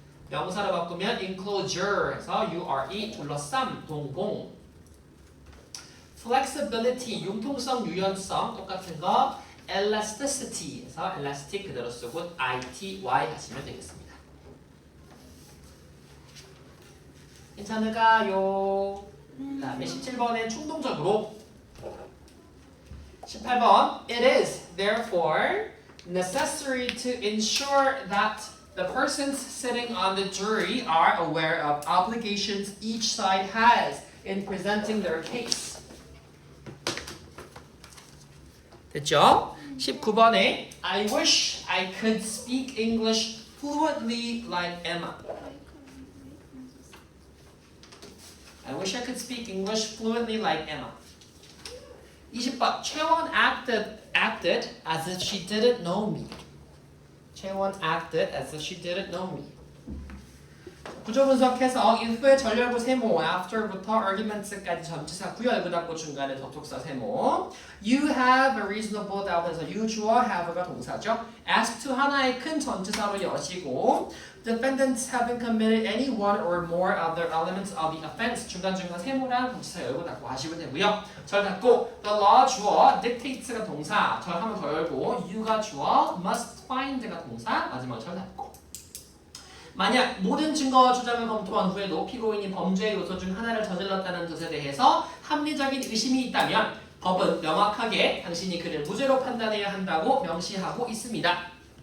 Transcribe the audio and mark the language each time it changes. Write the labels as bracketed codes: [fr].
[ko] 명사로 바꾸면 enclosure 해서 U-R-E, 둘러쌈, 동봉. flexibility, 융통성, 유연성 똑같은 거 elasticity 해서 elastic 그대로 쓰고 I-T-Y 하시면 되겠습니다. 괜찮을까요? 그 다음에 17번엔 충동적으로 18번 [en] It is therefore necessary to ensure that the persons sitting on the jury are aware of obligations each side has in presenting their case. [ko] 됐죠? [en] 19번에 I wish I could speak English fluently like Emma. I wish I could speak English fluently like Emma. 20번 채원 acted as if she didn't know me. 채원 acted as if she didn't know me. [ko] 구조 분석해서 if의 전렬구 세모, after부터 arguments까지 전치사 구열 그닫고 중간에 접속사 세모. [en] You have a reasonable doubt에서 you 주어 have가 동사죠. ask to [ko] 하나의 큰 전치사로 여시고 [en] defendants haven't committed any one or more of the elements of the offense [ko] 중간중간 세모랑 동치사 열고 닫고 하시면 되고요. 절 닫고 the law 주어 dictates가 동사 절 한번 더 열고 you가 주어 must find가 동사 마지막 절 닫고 만약 모든 증거와 주장을 검토한 후에도 피고인이 범죄의 요소 중 하나를 저질렀다는 것에 대해서 합리적인 의심이 있다면 법은 명확하게 당신이 그를 무죄로 판단해야 한다고 명시하고 있습니다.